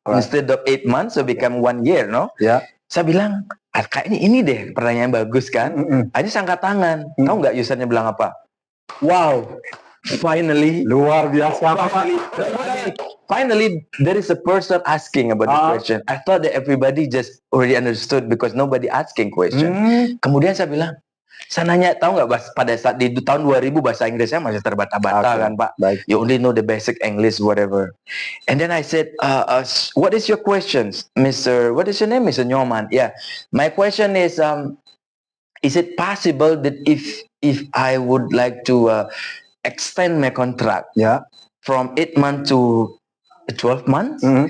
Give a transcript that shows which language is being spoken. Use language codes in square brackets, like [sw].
[en] Instead of 8 months, so become 1 year, no? [id] Saya bilang, kayaknya ini deh pertanyaan bagus kan? Akhirnya saya angkat tangan. Tahu nggak usernya bilang apa? Wow. [en] finally, [id] Luar biasa. [en] finally, there is a person asking about the question. I thought that everybody just already understood because nobody asking question. [id] Kemudian saya bilang, saya nanya, tahu nggak pada saat di tahun 2000 bahasa Inggrisnya masih terbata-bata kan Pak. Baik. [en] You only know the basic English, whatever. And then I said, what is your questions, Mr. What is your name, Mr. Nyoman? Yeah, my question is it possible that if I would like to extend my contract from 8 months to 12 months?